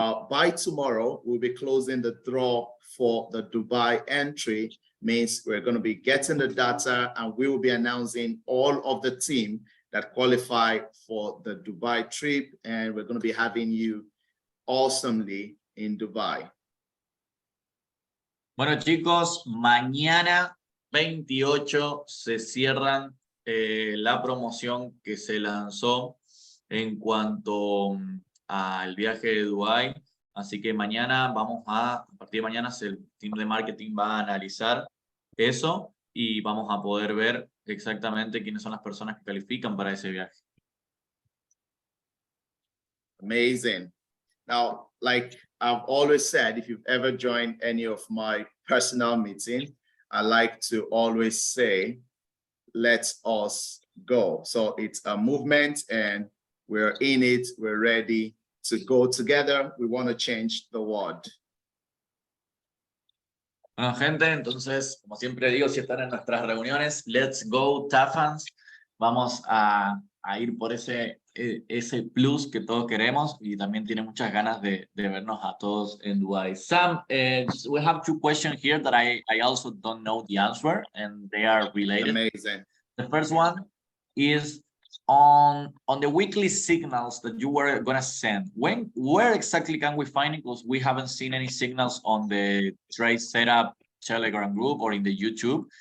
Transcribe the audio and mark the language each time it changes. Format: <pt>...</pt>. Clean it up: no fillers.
<en>By tomorrow, we'll be closing the draw for the Dubai entry. Means we're going to be getting the data, and we will be announcing all of the team that qualify for the Dubai trip, and we're going to be having you awesomely in Dubai.</en> <es>Bueno, chicos, mañana 28 se cierran la promoción que se lanzó en cuanto al viaje de Dubái. Así que mañana a partir de mañana el team de marketing va a analizar eso y vamos a poder ver exactamente quiénes son las personas que califican para ese viaje.</es> <en>Amazing. Now, like I've always said, if you've ever joined any of my personal meetings, I like to always say, let us go. So it's a movement and we're in it, we're ready to go together. We want to change the world.</en> <es>Bueno, gente, entonces, como siempre digo, si están en nuestras reuniones,</es> <en>let's go,</en> <es>Tafans. Vamos a ir por ese plus que todos queremos y también tiene muchas ganas de vernos a todos en Dubai.</es> <en>Sam, we have two questions here that I also don't know the answer, and they are related. Amazing. The first one is on the weekly signals that you were going to send. Where exactly can we find it? Because we haven't seen any signals on the trade setup Telegram group or in the YouTube.</en>